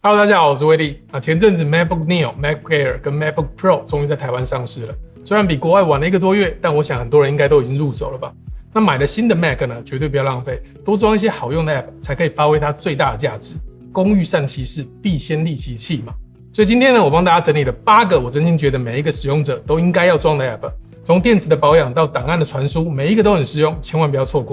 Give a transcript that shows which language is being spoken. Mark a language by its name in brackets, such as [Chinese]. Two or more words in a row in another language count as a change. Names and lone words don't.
[Chinese] Hello， 大家好，我是威利。前陣子 MacBook Neo、MacBook Air 跟 MacBook Pro 終於在台灣上市了。雖然比國外晚了1個多月，但我想很多人應該都已經入手了吧。那買了新的 Mac 呢，絕對不要浪費，多裝一些好用的 App， 才可以發揮它最大的價值。工欲善其事，必先利其器嘛。所以今天呢，我幫大家整理了8個我真心覺得每一個使用者都應該要裝的 App， 從電池的保養到檔案的傳輸，每一個都很實用，千萬不要錯過。